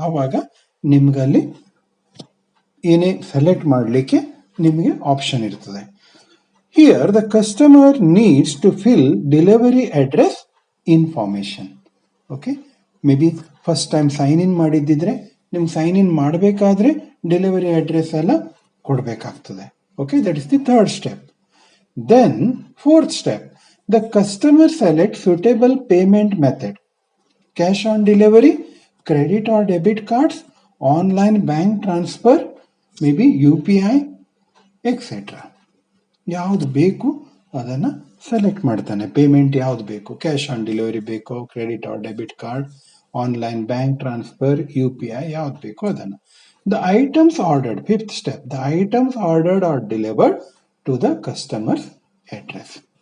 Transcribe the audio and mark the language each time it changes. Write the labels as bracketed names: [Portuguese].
[Kannada] ಆವಾಗ ನಿಮ್ಗಲ್ಲಿ ಏನೇ ಸೆಲೆಕ್ಟ್ ಮಾಡಲಿಕ್ಕೆ ನಿಮಗೆ ಆಪ್ಷನ್ ಇರ್ತದೆ. [English] Here the customer needs to fill delivery address information. [Kannada] Okay, may be first time sign in ಮಾಡಿದ್ದಿದ್ರೆ ನಿಮ್ಗೆ ಸೈನ್ ಇನ್ ಮಾಡಬೇಕಾದ್ರೆ ಡೆಲಿವರಿ ಅಡ್ರೆಸ್ ಎಲ್ಲ ಕೊಡಬೇಕಾಗ್ತದೆ. [English] Okay, that is the third step. Then, fourth step, the customer selects suitable payment method. Cash on delivery, credit or debit cards, online bank transfer, maybe UPI, etc. [Kannada] ಯಾವುದು ಬೇಕು ಅದನ್ನು select ಮಾಡ್ತಾನೆ. Payment ಯಾವುದು ಬೇಕು, cash on delivery ಬೇಕೋ, credit R debit card, online bank transfer, UPI ಯಾವ್ದು ಬೇಕು ಅದನ್ನು. [English] The items ordered, fifth step, the items ordered are delivered to the customer address.